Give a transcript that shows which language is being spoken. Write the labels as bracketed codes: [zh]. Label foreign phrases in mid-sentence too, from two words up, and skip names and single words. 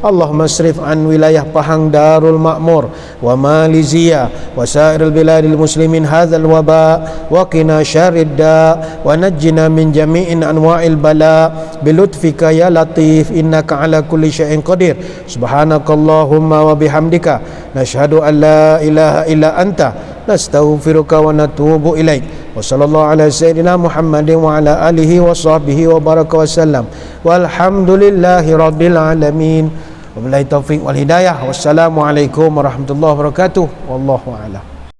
[ar] اللهم اصرف عن ولاية Pahang Darul Ma'mur وماليزيا وسائر البلاد المسلمين هذا الوباء وقنا شر الداء ونجنا من جميع أنواع البلاء بلطفك يا لطيف إنك على كل شيء قدير. سبحانك اللهم وبحمدك نشهد أن لا إله إلا أنت نستغفرك ونتوب إليك. وصلى الله على سيدنا محمد وعلى آله وصحبه وبارك وسلم. والحمد لله رب العالمين. وبالله التوفيق والهداية. والسلام عليكم ورحمة الله وبركاته. والله أعلم.